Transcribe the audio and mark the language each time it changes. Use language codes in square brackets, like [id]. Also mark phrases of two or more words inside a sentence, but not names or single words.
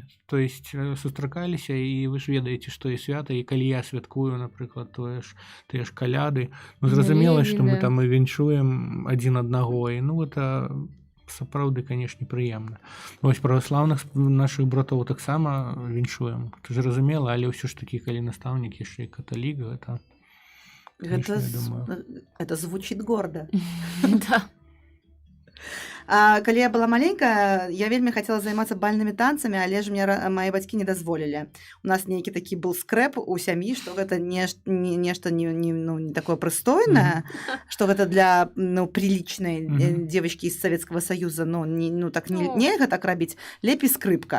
[ru] То есть [be] сустракаліся, і вы ж ведаеце, што і свята, і калі я святкую, напрыклад, тыя ж каляды. Ну, зразумела, што мы да. там і віншуем адзін аднаго, і ну, гэта сапраўды, канешне, прыемна. Вось праваслаўных нашых братоў таксама віншуем. Ты ж разумела, але ўсё ж такі, калі настаўнік яшчэ і каталік, гэта, канешне, я думаю. [ru] Это звучит гордо. Да. [be] Калі я была маленькая, я вельмі хацела займацца бальнымі танцамі, але ж мне мае бацькі не дазволілі. У нас нейкі такі был скрэп у сям'і, што гэта нешта не такое прыстойнае, што гэта для [ru] прилічнай девочкі [be] з Савецкага Саюза, так нельга так рабіць, лепей скрыпка.